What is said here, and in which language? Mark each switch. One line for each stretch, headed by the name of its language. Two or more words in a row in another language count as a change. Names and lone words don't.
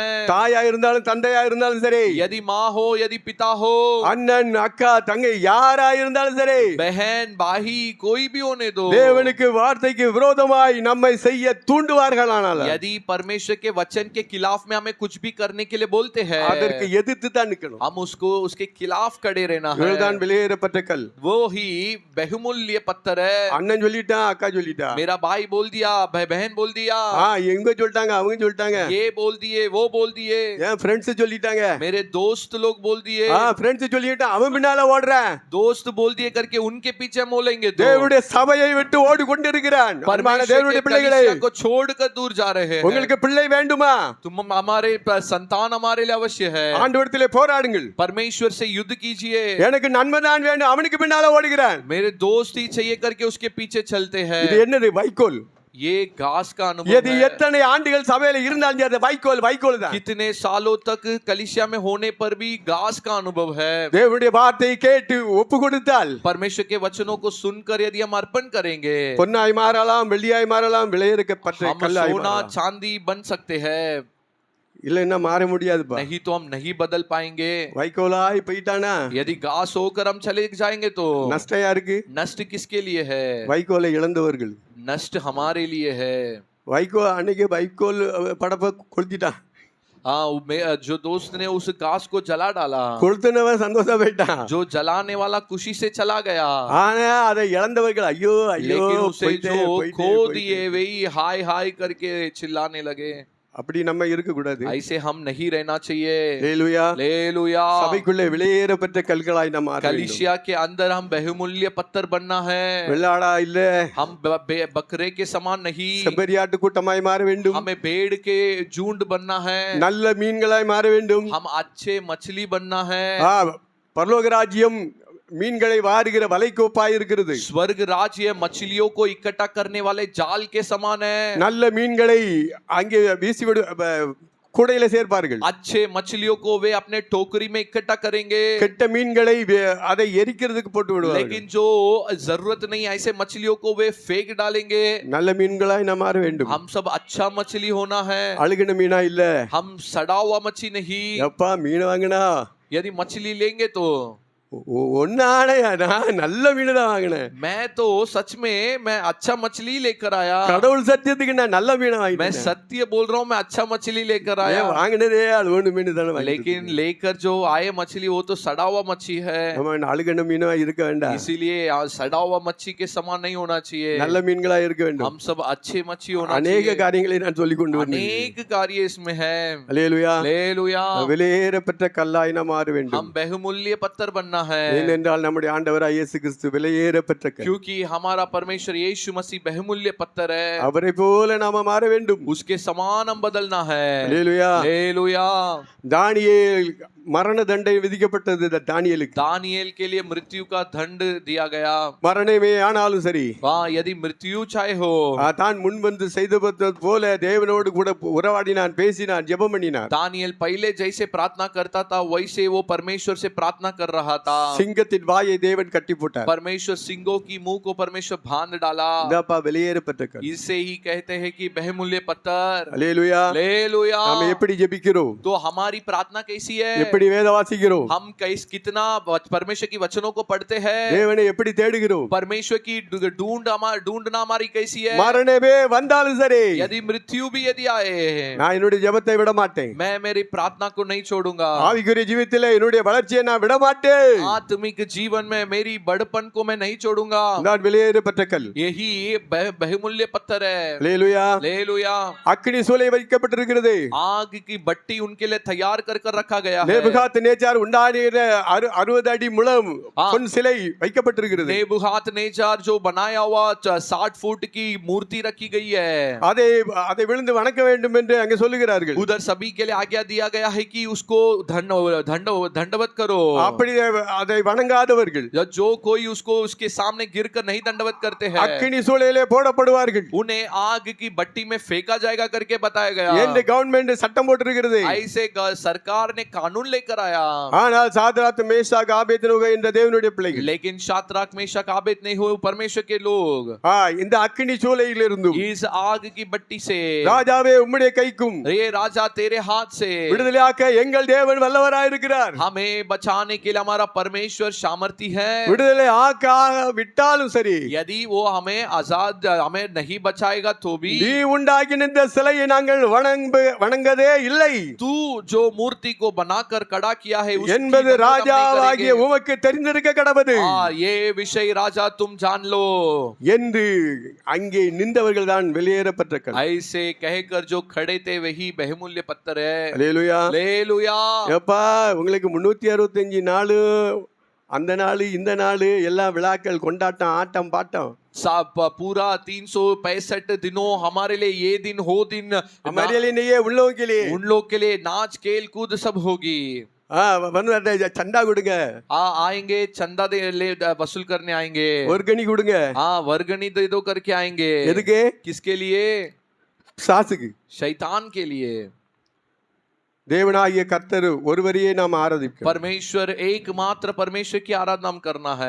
Tamil: தாயா இருந்தாலும் தந்தையா இருந்தாலும் சரி,
Hindi: यदि माँ हो, यदि पिता हो,
Tamil: அண்ணன் அக்கா தங்கை யாரா இருந்தாலும் சரி,
Hindi: बहन भाई कोई भी होने दो,
Tamil: தேவனுக்கு வார்த்தைக்கு விரோதமாய் நம்மை செய்ய தூண்டுவார்களானால்
Hindi: यदि परमेश्वर के वचन के खिलाफ में हमें कुछ भी करने के लिए बोलते हैं,
Tamil: அதற்கு எதிர்த்து தான் நிக்கணும்.
Hindi: हम उसके खिलाफ खड़े रहना है।
Tamil: இவர்தான் வெளியேறப்பட்ட கல்.
Hindi: वो ही बहुमूल्य पत्थर है।
Tamil: அண்ணன் சொல்லிட்டான், அக்கா சொல்லிட்டா,
Hindi: मेरा भाई बोल दिया, बहन बोल दिया,
Tamil: எங்க சொல்லிட்டாங்க, அவங்க சொல்லிட்டாங்க,
Hindi: ये बोल दिए, वो बोल दिए,
Tamil: என் ஃப்ரெண்ட்ஸ் சொல்லிட்டாங்க,
Hindi: मेरे दोस्त लोग बोल दिए,
Tamil: ஃப்ரெண்ட்ஸ் சொல்லிட்டான், அவன் பின்னால ஓடுறேன்,
Hindi: दोस्त बोल दिए करके उनके पीछे हम बोलेंगे।
Tamil: தேவனுடைய சபையை விட்டு ஓடிக்கொண்டிருக்கிறான். அன்பான தேவனுடைய பிள்ளைகளே,
Hindi: को छोड़कर दूर जा रहे हैं।
Tamil: உங்களுக்கு பிள்ளை வேண்டுமா?
Hindi: हमारे संतान हमारे लिए अवश्य है।
Tamil: ஆண்டவரிடத்திலே போராடுங்கள்.
Hindi: परमेश्वर से युद्ध कीजिए।
Tamil: எனக்கு நன்மை தான் வேண்டும், அவனுக்கு பின்னால ஓடுகிறான்.
Hindi: मेरे दोस्त ही चाहिए करके उसके पीछे चलते हैं।
Tamil: இது என்னது? வைக்கோல்.
Hindi: ये घास का अनुभव यदि है।
Tamil: எத்தனை ஆண்டுகள் சபையில இருந்தாலும் அது வைக்கோல் தான்.
Hindi: कितने सालों तक कलीसिया में होने पर भी घास का अनुभव है।
Tamil: தேவனுடைய வார்த்தையை கேட்டு ஒப்பு கொடுத்தால்,
Hindi: परमेश्वर के वचनों को सुनकर यदि हम अर्पण करेंगे,
Tamil: பொன்னாய் மாறலாம், வெள்ளியாய் மாறலாம், விலையேறப்பட்ட
Hindi: हम
Tamil: கல்லாய்
Hindi: सोना
Tamil: மாறலாம்.
Hindi: चांदी बन सकते हैं,
Tamil: இல்லைன்னா மாற முடியாதுப்பா.
Hindi: नहीं तो हम नहीं बदल पाएंगे।
Tamil: வைக்கோலாய் போயிட்டானா
Hindi: यदि घास होकर हम चले जाएंगे तो
Tamil: நஷ்டம் யாருக்கு?
Hindi: नष्ट किसके लिए है?
Tamil: வைக்கோலை இழந்தவர்கள்.
Hindi: नष्ट हमारे लिए है।
Tamil: அன்னைக்கு வைக்கோல் படப்ப கொளுத்திட்டான்.
Hindi: जो दोस्त ने उस घास को जला डाला,
Tamil: கொளுத்துனவன் சந்தோஷம் போயிட்டான்.
Hindi: जो जलाने वाला खुशी से चला गया,
Tamil: ஆனா அதை இழந்தவர்கள் ஐயோ ஐயோ
Hindi: लेकिन उसे
Tamil: போயிட்டே,
Hindi: जो
Tamil: போயிட்டே,
Hindi: खो
Tamil: போயிட்டே.
Hindi: दिए वही हाय हाय करके चिल्लाने लगे।
Tamil: அப்படி நம்ம இருக்க கூடாது.
Hindi: ऐसे हम नहीं रहना चाहिए।
Tamil: ஹalleluya.
Hindi: हालेलुया।
Tamil: சபைக்குள்ளே வெளியேறப்பட்ட கல்களாய் நாம் மாற வேண்டும்.
Hindi: कलीसिया के अंदर हम बहुमूल्य पत्थर बनना है।
Tamil: வெள்ளாடா இல்ல,
Hindi: हम बकरे के समान नहीं,
Tamil: செம்மறியாட்டு கூட்டமாய் மாற வேண்டும்.
Hindi: हमें भेड़ के झुंड बनना है।
Tamil: நல்ல மீன்களாய் மாற வேண்டும்.
Hindi: हम अच्छे मछली बनना है।
Tamil: பரலோக ராஜ்யம் மீன்களை வாருகிற வலைக்கோப்பாய் இருக்கிறது.
Hindi: स्वर्ग राज्य मछलियों को इकट्ठा करने वाले जाल के समान है।
Tamil: நல்ல மீன்களை அங்கே வீசிவிடு கூடையில சேர்ப்பார்கள்.
Hindi: अच्छे मछलियों को वे अपने टोकरी में इकट्ठा करेंगे,
Tamil: கெட்ட மீன்களை அதை எரிக்கிறதுக்கு போட்டு விடுவார்கள்.
Hindi: लेकिन जो जरूरत नहीं ऐसे मछलियों को वे फेंक डालेंगे.
Tamil: நல்ல மீன்களாய் நாம் மாற வேண்டும்.
Hindi: हम सब अच्छा मछली होना है,
Tamil: அழுகின மீனா இல்ல.
Hindi: हम सड़ा हुआ मछली नहीं.
Tamil: எப்பா மீன் வாங்கினா
Hindi: यदि मछली लेंगे तो
Tamil: ஒன்னாடையா நான் நல்ல மீன் தான் வாங்கினேன்.
Hindi: मैं तो सच में मैं अच्छा मछली लेकर आया,
Tamil: கடவுள் சத்தியத்துக்கு நான் நல்ல மீனை
Hindi: मैं
Tamil: வாங்கினேன்.
Hindi: सत्य बोल रहा हूँ, मैं अच्छा मछली लेकर आया.
Tamil: வாங்கினதே அது ஒண்ணு மீன் தானே.
Hindi: लेकिन लेकर जो आए मछली वो तो सड़ा हुआ मछली है,
Tamil: நம்ம அழுகின மீனா இருக்க வேண்டாம்.
Hindi: इसीलिए सड़ा हुआ मच्छी के समान नहीं होना चाहिए.
Tamil: நல்ல மீன்களா இருக்க வேண்டும்.
Hindi: हम सब अच्छे मच्छी होना
Tamil: அநேக
Hindi: चाहिए.
Tamil: காரியங்களை நான் சொல்லிக் கொண்டு வந்தேன்.
Hindi: अनेक कार्य इसमें है.
Tamil: அல்லேலூயா.
Hindi: हालेलुया.
Tamil: விலையேறப்பட்ட கல்லாய் நாம் மாற வேண்டும்.
Hindi: हम बहुमूल्य पत्थर बनना है,
Tamil: ஏனென்றால் நம்முடைய ஆண்டவராய் இயேசு கிறிஸ்து விலையேறப்பட்ட கல்.
Hindi: क्योंकि हमारा परमेश्वर यीशु मसीह बहुमूल्य पत्थर है.
Tamil: அவரை போல நாம மாற வேண்டும்.
Hindi: उसके समान हम बदलना है.
Tamil: அல்லேலூயா.
Hindi: हालेलुया.
Tamil: தானியேல் மரண தண்டனை விதிக்கப்பட்டது தானியேலுக்கு.
Hindi: दानियेल के लिए मृत्यु का दंड दिया गया.
Tamil: மரணமே ஆனாலும் சரி,
Hindi: यदि मृत्यु चाहे हो,
Tamil: தான் முன் வந்து செய்தது போல தேவனோடு கூட உறவாடினான், பேசினான், ஜெபம் பண்ணினான்.
Hindi: दानियेल पहले जैसे प्रार्थना करता था वैसे वो परमेश्वर से प्रार्थना कर रहा था.
Tamil: சிங்கத்தின் வாயை தேவன் கட்டி போட்டார்.
Hindi: परमेश्वर सिंगों की मुंह को परमेश्वर बांध डाला.
Tamil: இதாப்பா வெளியேறப்பட்ட கல்.
Hindi: इसे ही कहते हैं कि बहुमूल्य पत्थर.
Tamil: அல்லேலூயா.
Hindi: हालेलुया.
Tamil: நாம எப்படி ஜெபிக்கிறோம்,
Hindi: तो हमारी प्रार्थना कैसी है,
Tamil: எப்படி வேத வாசிக்கிறோம்,
Hindi: हम कितना परमेश्वर की वचनों को पढ़ते हैं,
Tamil: தேவனை எப்படி தேடுகிறோம்,
Hindi: परमेश्वर की ढूंढना हमारी कैसी है.
Tamil: மரணமே வந்தாலும் சரி,
Hindi: यदि मृत्यु भी यदि आए,
Tamil: நான் என்னுடைய ஜெபத்தை விட மாட்டேன்.
Hindi: मैं मेरी प्रार्थना को नहीं छोड़ूंगा.
Tamil: ஆவிக்குரிய ஜீவிதத்திலே என்னுடைய வளர்ச்சியை நான் விட மாட்டேன்.
Hindi: आत्मिक जीवन में मेरी बड़पन को मैं नहीं छोड़ूंगा.
Tamil: நான் வெளியேறப்பட்ட கல்.
Hindi: यही बहुमूल्य पत्थर है.
Tamil: அல்லேலூயா.
Hindi: हालेलुया.
Tamil: அக்கினி சூளை வைக்கப்பட்டிருக்கிறது.
Hindi: आग की बट्टी उनके लिए तैयार कर रखा गया है.
Tamil: நேபுகாத்நேச்சார் உண்டாடின 60 அடி முழம் பொன் சிலை வைக்கப்பட்டிருக்கிறது.
Hindi: नेबुखादनेचार जो बनाया हुआ 60 फुट की मूर्ति रखी गई है.
Tamil: அதை விழுந்து வணங்க வேண்டும் என்று அங்கே சொல்லுகிறார்கள்.
Hindi: उधर सभी के लिए आज्ञा दिया गया है कि उसको दंडवत करो.
Tamil: அப்படி அதை வணங்காதவர்கள்,
Hindi: जो कोई उसको उसके सामने गिरकर नहीं दंडवत करते हैं,
Tamil: அக்கினி சூளையிலே போடப்படுவார்கள்.
Hindi: उन्हें आग की भट्टी में फेंका जाएगा करके बताया गया.
Tamil: என்று கவர்மெண்ட் சட்டம் போட்டிருக்கிறது.
Hindi: ऐसे सरकार ने कानून लेकर आया.
Tamil: ஆனால் சாத்ராக் மேஷாக் ஆபேத்நேகோ என்ற தேவனுடைய பிள்ளைகள்,
Hindi: लेकिन शाद्राक मेशक आबेदनेगो परमेश्वर के लोग
Tamil: இந்த அக்கினி சூளையிலிருந்து
Hindi: इस आग की भट्टी से,
Tamil: ராஜாவே உம்முடைய கைக்கும்
Hindi: ये राजा तेरे हाथ से,
Tamil: விடுதலையாக்க எங்கள் தேவன் வல்லவராய் இருக்கிறார்.
Hindi: हमें बचाने के लिए हमारा परमेश्वर सामर्थी है.
Tamil: விடுதலை ஆக்க விட்டாலும் சரி,
Hindi: यदि वो हमें आजाद हमें नहीं बचाएगा तो भी,
Tamil: நீ உண்டாக்கின இந்த சிலையை நாங்கள் வணங்கதே இல்லை
Hindi: तू जो मूर्ति को बनाकर खड़ा किया है उसकी
Tamil: என்பது
Hindi: वंदना नहीं
Tamil: ராஜாவாகிய
Hindi: करेंगे.
Tamil: உமக்கு தெரிந்திருக்க கடவது
Hindi: ये विषय राजा तुम जान लो.
Tamil: என்று அங்கே நின்றவர்கள் தான் வெளியேறப்பட்ட கல்.
Hindi: ऐसे कहकर जो खड़े थे वही बहुमूल्य पत्थर है.
Tamil: அல்லேலூயா.
Hindi: हालेलुया.
Tamil: எப்பா உங்களுக்கு 365 நாள், அந்த நாள் இந்த நாள் எல்லாம் விழாக்கள், கொண்டாட்டம், ஆட்டம், பாட்டம்.
Hindi: पूरा 365 दिनों हमारे लिए ये दिन हो दिन, हमारे लिए नहीं है, उन लोगों के लिए. उन लोग के लिए नाच खेल कूद सब होगी.
Tamil: வந்து சண்டா கொடுங்க,
Hindi: आएंगे चंदा वसूल करने आएंगे,
Tamil: वर्गणी கொடுங்க.
Hindi: वर्गणी दे दो करके आएंगे.
Tamil: எதுக்கு?
Hindi: किसके लिए?
Tamil: சாசுக்கு,
Hindi: शैतान के लिए.
Tamil: தேவனாகிய கர்த்தர் ஒருவரையே நாம் ஆராதிக்கிறோம்.
Hindi: परमेश्वर एकमात्र परमेश्वर की आराधना हम करना है.